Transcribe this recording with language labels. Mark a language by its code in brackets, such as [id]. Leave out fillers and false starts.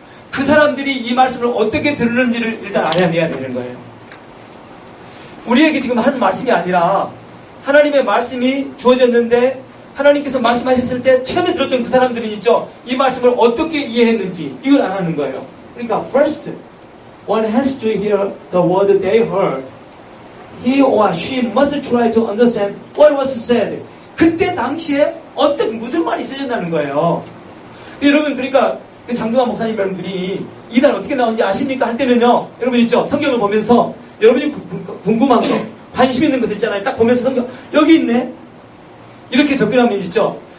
[ko] 그 사람들이 이 말씀을 어떻게 들었는지를 일단 알아내야 되는 거예요. 우리에게 지금 하는 말씀이 아니라 하나님의 말씀이 주어졌는데 하나님께서 말씀하셨을 때 처음에 들었던 그 사람들이 있죠. 이 말씀을 어떻게 이해했는지 이걸 안 하는 거예요. [en] 그러니까 first, one has to hear the word they heard. He or she must try to understand what was said. [ko] 그때 당시에 무슨 말이 쓰였다는 거예요. 여러분, 그러니까 장동환 목사님이라는 분이 이단 어떻게 나오는지 아십니까? 할 때는요, 여러분 있죠? 성경을 보면서 여러분이 궁금한 거, 관심 있는 것을 있잖아요. 딱 보면서 성경, 여기 있네? 이렇게 접근하면 있죠?